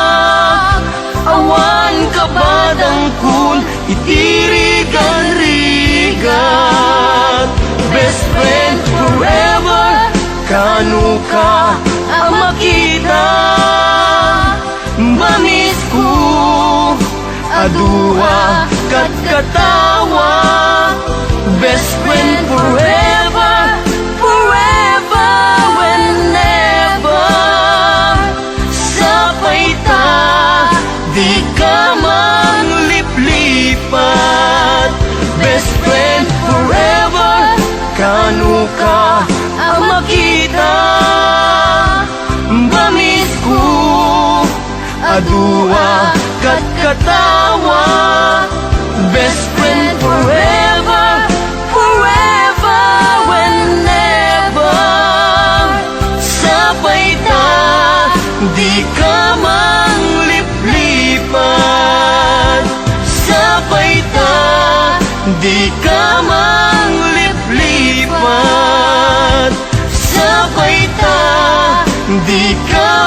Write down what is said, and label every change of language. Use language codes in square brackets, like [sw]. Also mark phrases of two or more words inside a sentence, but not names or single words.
[ilo] awan kabadang kun itirigan-rigat [en] best friend forever [ilo] kanu ka ang makita bamis ko adua kat katawa [en] best friend forever forever whenever [ilo] sapay ta di ka mangliplipat [en] best friend forever [ilo] kanu ka ang makita bamis ko adua kat katawa [en] best friend forever forever whenever [ilo] sapay ta di ka mangliplipat sapay ta di ka mangliplipat sapay ta di ka